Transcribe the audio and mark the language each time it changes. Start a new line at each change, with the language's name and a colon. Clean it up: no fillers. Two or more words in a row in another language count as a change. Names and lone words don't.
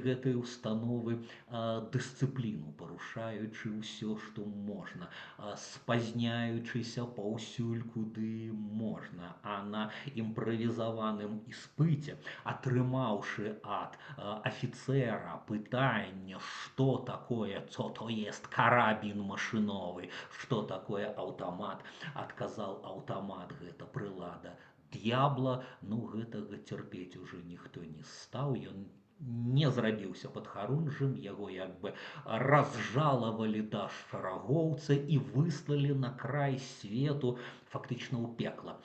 Belarusian: гэтай установы дысцыпліну, парушаючы ўсё, што можна, спазняючыся паўсюль, куды можна, а на імправізаваным іспыце, атрымаўшы ад афіцэра пытанне, што такое,
Polish: co to jest karabin maszynowy,
Belarusian: што такое аўтамат, адказаў: аўтамат — гэта прылада д'ябла. Ну, гэтага цярпець ужо ніхто не стаў. Ён не зрабіўся падхарунжым, яго як бы разжалавалі да шарагоўца і выслалі на край свету, фактычна ў пекла.